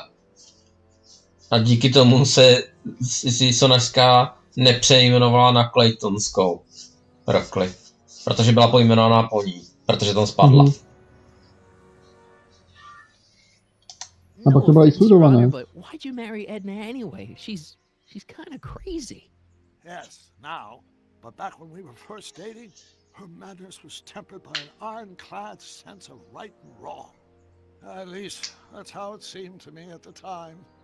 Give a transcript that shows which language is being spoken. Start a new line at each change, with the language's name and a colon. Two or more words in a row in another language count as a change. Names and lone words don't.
Czech: A díky tomu se sonařská nepřejmenovala na Claytonskou rokli. Protože byla pojmenovaná po ní. Protože tam spadla. A pak to byla Eastwoodová, ne?
English: But why'd you marry Edna anyway? She's kind of crazy. Yes, now. But back when we were first dating, her madness was tempered by an ironclad sense of right and wrong. At least, that's how it seemed to me at the time.